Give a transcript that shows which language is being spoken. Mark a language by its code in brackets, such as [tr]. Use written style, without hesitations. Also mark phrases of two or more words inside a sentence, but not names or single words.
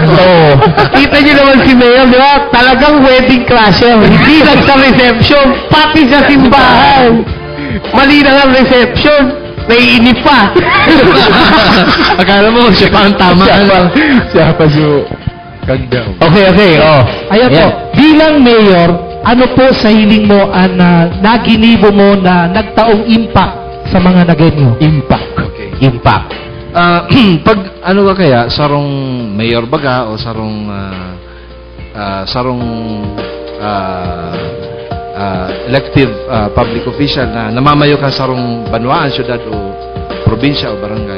[tl] Kita nyo naman si Mayor, di ba? Talagang [en] wedding crasher. [tl] Hindi lang sa reception, pati sa simbahan. Mali na ang reception. Naiinip pa. Akala mo, siya pa ang tama. [bik] Siya pa siya kagdaw. Okay. Ayan po, bilang mayor, ano po sa hiling mo ang naginibo mo na nagtaong impact sa mga naganyo? Impact. Pag ano ka kaya, sarong mayor baga o sarong [en] elective public official [bik] na namamayo ka sarong banwaan, syudad o probinsya o barangay.